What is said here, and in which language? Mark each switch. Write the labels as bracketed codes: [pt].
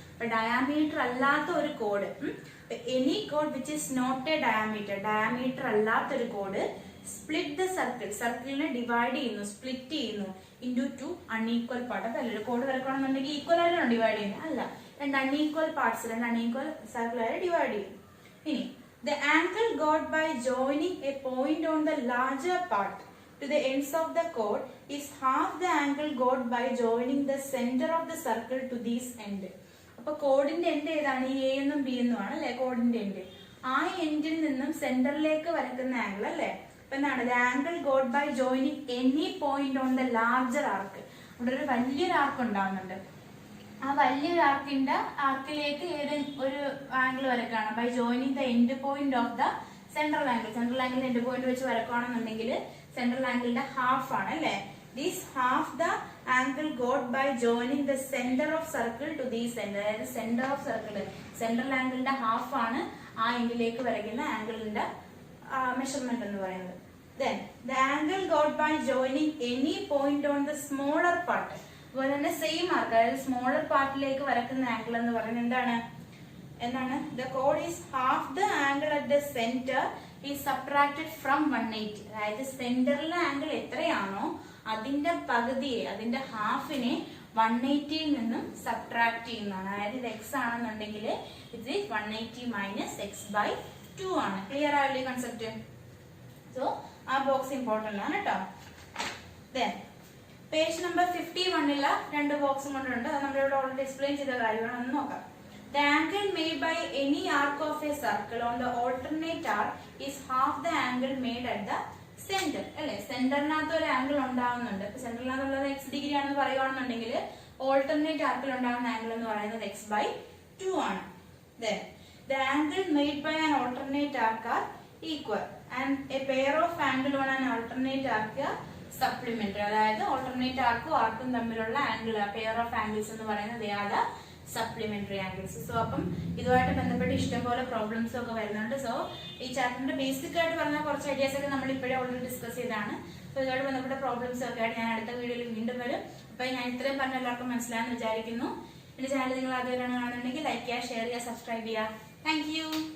[ml] അപ്പൊ ഡയാമീറ്റർ അല്ലാത്ത ഒരു code, [en] any code which is not A diameter [ml] അല്ലാത്തൊരു കോഡ് സ്പ്ലിറ്റ് ദ സർക്കിളിനെ ഡിവൈഡ് ചെയ്യുന്നു, സ്പ്ലിറ്റ് ചെയ്യുന്നു [en] Into 2 unequal part. [ml] അതല്ല, ഒരു കോഡ് വരക്കണമെന്നുണ്ടെങ്കിൽ ഈക്വൽ ആയിട്ടാണ് ഡിവൈഡ് ചെയ്യുന്നത്, അല്ല, രണ്ട് അൺഈക്വൽ പാർട്സ്, രണ്ട് അൺഈക്വൽ സർക്കിൾ ആയിട്ട് ഡിവൈഡ് ചെയ്യും. [en] ഇനി the angle got by joining a point on the larger part to the ends of the chord is half the angle got by joining the center of the circle to this end. [ml] അപ്പൊ കോഡിന്റെ end ഏതാണ്? ഈ A എന്നും B എന്നും ആണ് അല്ലെ കോഡിന്റെ end. ആ എൻഡിൽ നിന്നും സെന്ററിലേക്ക് വരക്കുന്ന ആംഗിൾ അല്ലെ. അപ്പൊ എന്താണ്? [en] the angle got by joining any point on the larger arc. [ml] ഇവിടെ ഒരു വലിയൊരു ആർക്ക് ഉണ്ടാവുന്നുണ്ട്. ആ വലിയൊരു ആർക്കിലേക്ക് ഒരു angle വരക്കാണ് [en] By joining the end point of the central angle. [ml] Central angle end point വെച്ച് വരക്കുകയാണെന്നുണ്ടെങ്കിൽ സെൻട്രൽ ആംഗിളിന്റെ ഹാഫ് ആണ് അല്ലെ. [en] This half the angle got by joining the centre of circle to these end. [ml] അതായത് [en] centre of circle, [ml] central ആംഗിളിന്റെ half ആണ് ആ എൻഡിലേക്ക് വരയ്ക്കുന്ന ആംഗിളിന്റെ measurement എന്ന് പറയുന്നത്. [en] Then the angle got by joining any point on the smaller part. [ml] അതുപോലെ തന്നെ same ആർക്ക്, അതായത് smaller പാർട്ടിലേക്ക് വരക്കുന്ന ആംഗിൾ എന്ന് പറയുന്നത് എന്താണ്? [en] The chord is half the angle at the center is subtracted from 180. [ml] അതായത് സെന്ററിലെ ആംഗിൾ എത്രയാണോ അതിന്റെ പകുതിയെ, അതിന്റെ ഹാഫിനെ 180 നിന്നും സബ്ട്രാക്ട് ചെയ്യുന്നതാണ്. അതായത് ഇത് x ആണെന്നുണ്ടെങ്കിൽ ഇത് 180 - x/2 ആണ്. ക്ലിയർ ആയില്ലേ കൺസെപ്റ്റ്? സോ ആ ബോക്സ് ഇമ്പോർട്ടന്റ് ആണ് കേട്ടോ. പേജ് നമ്പർ 51 രണ്ട് ബോക്സും കൊണ്ടുണ്ട്. അത് നമ്മളിവിടെ ഓൾറെഡി എക്സ്പ്ലെയിൻ ചെയ്ത കാര്യമാണ്. ഒന്ന് നോക്കാം. [en] The angle made by any arc of a circle on the alternate arc is half the angle made at the center. [ml] അല്ലെ, സെന്ററിനകത്ത് ഒരു ആംഗിൾ ഉണ്ടാവുന്നുണ്ട്. ഇപ്പൊ സെന്ററിനകത്തുള്ളത് x ഡിഗ്രി ആണെന്ന് പറയുകയാണെന്നുണ്ടെങ്കിൽ ഓൾട്ടർനേറ്റ് ആർക്കിൽ ഉണ്ടാകുന്ന ആംഗിൾ എന്ന് പറയുന്നത് x/2 ആണ്. [en] The angle made by an alternate arc are equal and a pair of angle on an alternate arc are supplementary. [ml] അതായത് ഓൾട്ടർനേറ്റ് ആർക്കും ആർക്കും തമ്മിലുള്ള ആംഗിൾ, പെയർ ഓഫ് ആംഗിൾസ് എന്ന് പറയുന്നത് ഏതാ? Supplementary angles. സോ അപ്പം ഇതുമായിട്ട് ബന്ധപ്പെട്ട് ഇഷ്ടംപോലെ പ്രോബ്ലംസ് ഒക്കെ വരുന്നുണ്ട്. സോ ഈ ചാപ്റ്ററിന്റെ ബേസിക് ആയിട്ട് പറഞ്ഞ കുറച്ച് ഐഡിയാസ് ഒക്കെ നമ്മൾ ഇപ്പോഴേ ഓൾറെഡി ഡിസ്കസ് ചെയ്താണ്. സോ ഇതുമായിട്ട് ബന്ധപ്പെട്ട പ്രോബ്ലംസ് ഒക്കെ ആയിട്ട് ഞാൻ അടുത്ത വീഡിയോയിൽ വീണ്ടും വരും. അപ്പൊ ഞാൻ ഇത്രയും പറഞ്ഞ എല്ലാവർക്കും മനസ്സിലായെന്ന് വിചാരിക്കുന്നു. എന്റെ ചാനൽ നിങ്ങൾ ആദ്യമായിട്ടാണ് കാണുന്നുണ്ടെങ്കിൽ ലൈക്ക് ചെയ്യുക, ഷെയർ ചെയ്യുക, സബ്സ്ക്രൈബ് ചെയ്യുക. [en] Thank you.